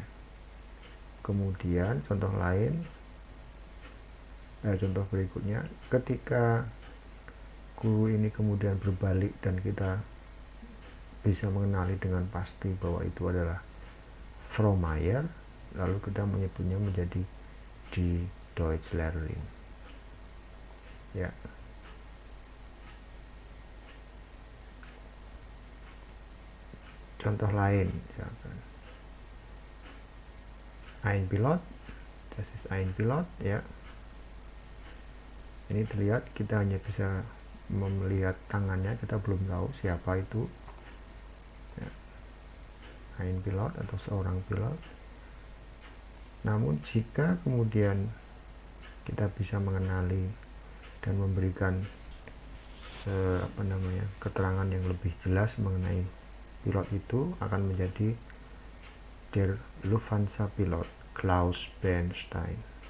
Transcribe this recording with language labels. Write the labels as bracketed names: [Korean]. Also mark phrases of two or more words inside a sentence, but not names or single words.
[Indonesian] Kemudian contoh berikutnya, ketika guru ini kemudian berbalik dan kita bisa mengenali dengan pasti bahwa itu adalah Frau Mayer, lalu kita menyebutnya menjadi [German] die Deutschlehrerin. Ya. [Indonesian] Contoh lain, misalkan [German] ein Pilot, das ist ein Pilot, ya. [Indonesian] Ini terlihat kita hanya bisa melihat tangannya, kita belum tahu siapa itu. [German] Ein Pilot [Indonesian] atau seorang pilot. Namun jika kemudian kita bisa mengenali dan memberikan keterangan yang lebih jelas mengenai pilot itu, akan menjadi [German] der Lufthansa Pilot Klaus Bernstein.